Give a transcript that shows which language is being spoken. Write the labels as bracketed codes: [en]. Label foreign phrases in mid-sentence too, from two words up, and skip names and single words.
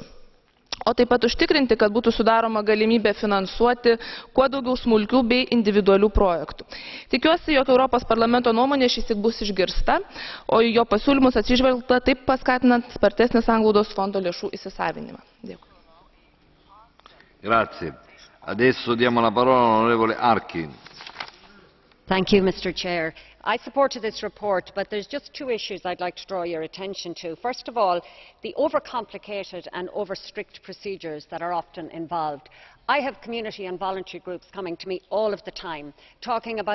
[lt] O taip pat užtikrinti, kad būtų sudaroma galimybė finansuoti kuo daugiau smulkių bei individualių projektų. Tikiuosi, jog Europos parlamento nuomonė šįsyk bus išgirsta, o į jo pasiūlymus atsižvelgta taip paskatinant spartesnį sanglaudos fondo lėšų įsisavinimą. Dėkui. [it] Grazie. Adesso diamo la parola all'onorevole Harkin. [en] Thank you, Mr. Chair. I supported this report, but there's just two issues I'd like to draw your attention to. First of all, the overcomplicated and over-strict procedures that are often involved. I have community and voluntary groups coming to me all of the time, talking about